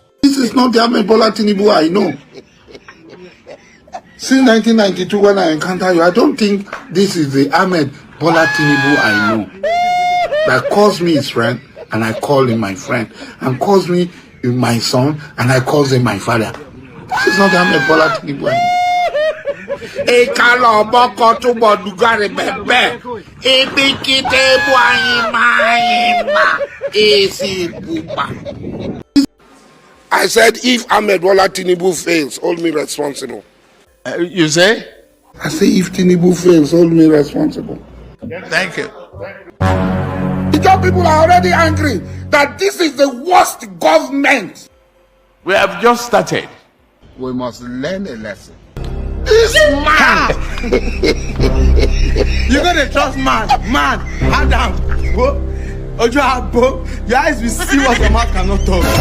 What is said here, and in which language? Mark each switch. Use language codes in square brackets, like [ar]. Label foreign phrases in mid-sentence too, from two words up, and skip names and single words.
[en] This is not the Ahmed Bola Tinubu I know. Since 1992, when I encounter you, I don't think this is the Ahmed Bola Tinubu I know. That calls me his friend, and I call him my friend, and calls me my son, and I call him my father. This is not the Ahmed Bola Tinubu I know. I said, if Ahmed Bola Tinubu fails, hold me responsible. You say? I say, if Tinubu fails, hold me responsible. Thank you. The job people are already angry that this is the worst government. We have just started. We must learn a lesson. This man! You're gonna trust man, Adam, Ojo, your eyes will see what your mouth cannot talk.